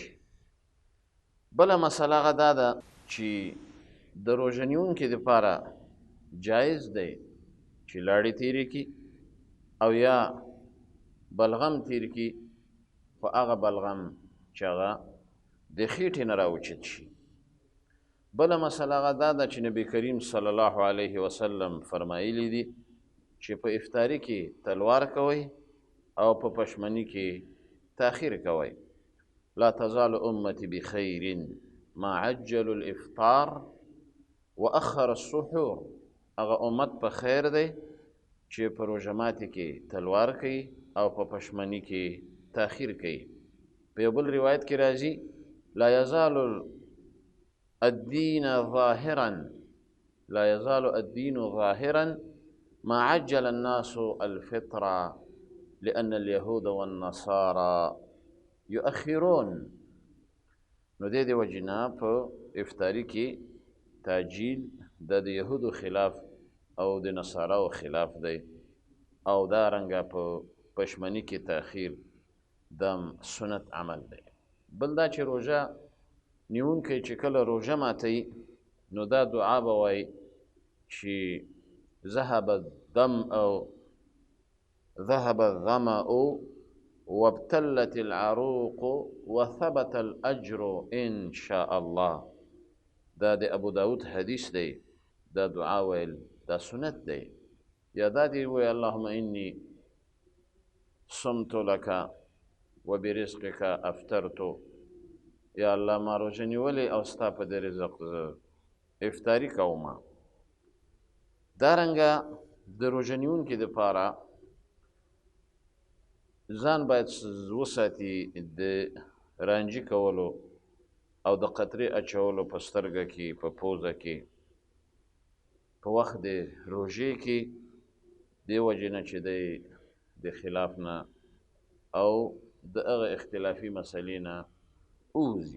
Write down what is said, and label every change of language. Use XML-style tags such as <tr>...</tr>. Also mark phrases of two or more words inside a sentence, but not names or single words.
<ps>بله مسله هغه دا ده چې د روژه نیونکي دپاره جایز دی چې لاړې تېرې کړي او یا بلغم تېر کړي، خو هغه بلغم چې هغه د خېټې نه راوچت شي. بله مسله هغه دا ده چې نبي کریم</ps> <ar>صلی الله علیه وسلم</ar> <ps>فرمایلی دي چې په افطاري کې تلوار کوئ او په پشمني کې تاخیر کوئ.</ps> <ar>لا تزال امتي بخير ما عجلوا الافطار واخر السحور.</ar> <ps>هغه امت په خیر دی چې په روژه ماتي کې تلوار کوي او په پشمني کې تاخیر کوي. په یو بل روایت کې راځي</ps> <ar>لا يزال الدين ظاهرا ما عجل الناس الفطر لأن اليهود والنصارى يؤخرون.</ar> <ps>نو دې وجې نه په افطاري کې تعجیل د یهودو خلاف او د نصاراو خلاف دی، او دارنګه په پشمني کې تاخیر دم سنت عمل دی. بل دا چې روژه نیونکی چې کله روژه ماتوي نو دا دعا به وایي چې</ps> <ar>ذهب الظمأ وابتلت العروق وثبت الأجر إن شاء الله.</ar> <ps>دا د ابو داود حدیث دی، دا دعا ویل دا سنت دی. یا دا دی وی</ps> <ar>اللهم انی صمت لك وبرزقك افطرت.</ar> <ps>یا الله ما روژه نیولې او ستا په دې رزق افطاري کومه. دارنګه د روژه نیونکي دپاره ځان باید وساتي د رانجي کولو او د قطرې اچولو په سترګه کې، په پوزه کې، په وخت د روژې کې، دې وجې نه چې دی د خلاف نه او د هغه اختلافي مسلې نه اوځي.</ps>